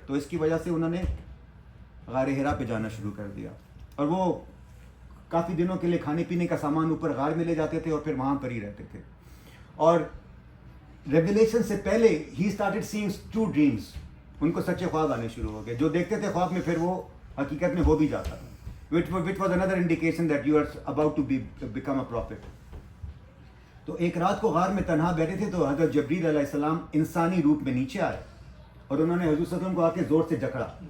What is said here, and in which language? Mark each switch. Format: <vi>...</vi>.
<ur>تو اس کی وجہ سے انہوں نے غار ہیرا پہ جانا شروع کر دیا. اور وہ کافی دنوں کے لیے کھانے پینے کا سامان اوپر غار میں لے جاتے تھے اور پھر وہاں پر ہی رہتے تھے. اور ریویلیشن سے پہلے ہی</ur> <en>Started seeing 2 dreams.</en> <ur>ان کو سچے خواب آنے شروع ہو گئے. جو دیکھتے تھے خواب میں پھر وہ حقیقت میں ہو بھی جاتا تھا.</ur> <en>which was another indication that you are about to become a prophet.</en> <ur>تو ایک رات کو غار میں تنہا بیٹھے تھے تو حضرت جبریل علیہ السلام انسانی روپ میں نیچے آئے اور انہوں نے حضور صلی اللہ علیہ وسلم کو آ کے زور سے جکڑا.</ur>